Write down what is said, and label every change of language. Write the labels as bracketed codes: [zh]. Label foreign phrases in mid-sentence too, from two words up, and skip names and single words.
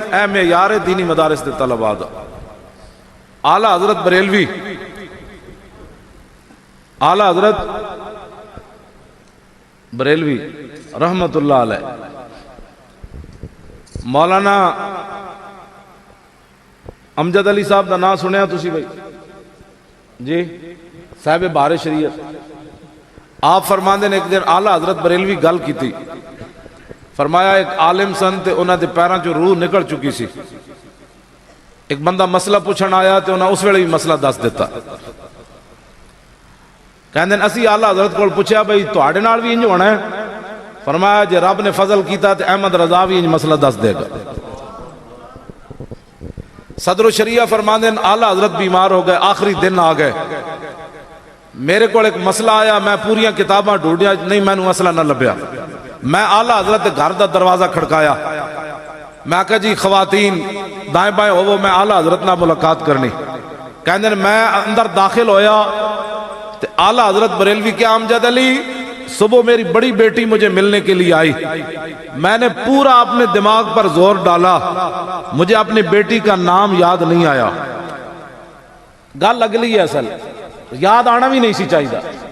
[pa] اے میں یار دینی مدارس دے طلباء دا اعلی حضرت بریلوی, اعلی حضرت بریلوی رحمت اللہ علیہ, مولانا امجد علی صاحب دا نام سنیا تسی بھائی جی, صاحب بہار شریعت. آپ فرماندے نے ایک دن اعلی حضرت بریلوی گل کی تھی, فرمایا ایک عالم سن تے انہاں دے پیراں چوں روح نکل چکی سی. ایک بندہ مسئلہ پوچھن آیا تے انہاں اس ویلے بھی مسئلہ دس دیتا. کہندے اسی اعلی حضرت کول پوچھیا بھئی تہاڈے نال بھی انج ہونا ہے؟ فرمایا جے رب نے فضل کیتا تے احمد رضا بھی انج مسئلہ دس دے گا. صدر الشریعہ فرماندے اعلی حضرت بیمار ہو گئے, آخری دن آ گئے, میرے کو ایک مسئلہ آیا, میں پوریاں کتاباں ڈھونڈیا نہیں مینوں مسئلہ نہ لبیا. میں اعلی حضرت گھر دا دروازہ کھڑکایا, میں کہا جی خواتین دائیں بائیں ہوو, میں اعلی حضرت نہ ملاقات کرنی. کہندے میں اندر داخل ہویا تے [ur] اعلی حضرت بریلوی کے امجد علی صبح میری بڑی بیٹی مجھے ملنے کے لیے آئی. میں نے پورا اپنے دماغ پر زور ڈالا, مجھے اپنی بیٹی کا نام یاد نہیں آیا. [pa] گل اگلی ہے اصل, یاد آنا بھی نہیں سی چاہیے.